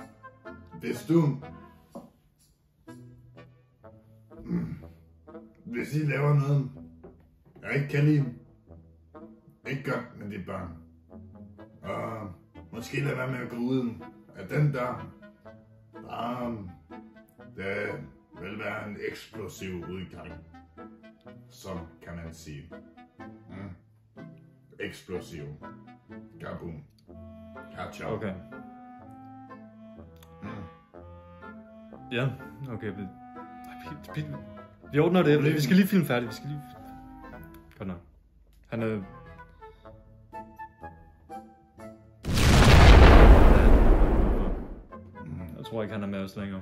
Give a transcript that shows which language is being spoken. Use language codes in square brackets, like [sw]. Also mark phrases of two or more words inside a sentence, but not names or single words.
[da] Hvis I laver noget, jeg ikke kan lide, ikke godt med de børn. Og måske lade være med at gå ud af den der. Det vil være en eksplosiv udgang. Som kan man sige. Eksplosiv. [en] Kaboom. Catch up. [da] Okay. Ja, okay. Vi ordner det. Vi skal lige filme færdigt. Godt nok. Han er... Jeg tror ikke, han er med os længere.